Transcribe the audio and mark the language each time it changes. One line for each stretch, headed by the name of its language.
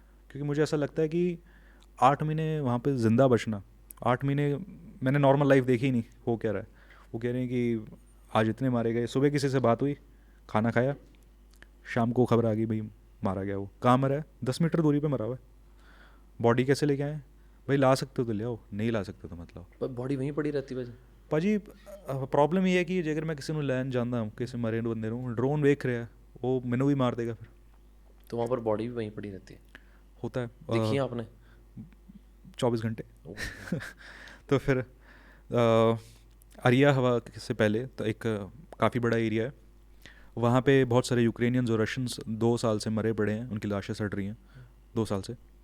Hindi: क्योंकि मुझे ऐसा लगता है कि 8 महीने वहाँ पे ज़िंदा बचना, 8 महीने मैंने नॉर्मल लाइफ देखी ही नहीं, हो क्या रहा है। वो कह रहे हैं कि आज इतने मारे गए, सुबह किसी से बात हुई, खाना खाया, शाम को खबर आ गई भाई मारा गया। वो कहाँ मरा है? 10 मीटर दूरी पे मरा हुआ है। बॉडी कैसे लेके आए? भाई ला सकते हो तो ले आओ, नहीं ला सकते तो मतलब पर बॉडी वहीं पड़ी रहती है
Punjabi: ਭਾਜੀ ਪ੍ਰੋਬਲਮ ਇਹ ਹੈ ਕਿ ਜੇਕਰ ਮੈਂ ਕਿਸੇ ਨੂੰ ਲੈਣ ਜਾਂਦਾ ਹਾਂ, ਕਿਸੇ ਮਰੇ ਨੂੰ ਬੰਦੇ ਨੂੰ, ਡਰੋਨ ਵੇਖ ਰਿਹਾ, ਉਹ ਮੈਨੂੰ ਵੀ ਮਾਰ ਦੇਗਾ फिर।
Hindi: तो वहाँ पर बॉडी भी वहीं पड़ी रहती है। होता है देखी है आपने? 24 घंटे तो फिर अरिया हवा से पहले तो एक काफ़ी बड़ा एरिया है, वहाँ पे बहुत सारे यूक्रेनियंस और रशियंस 2 साल से मरे पड़े हैं, उनकी लाशें सड़ रही हैं 2 साल से।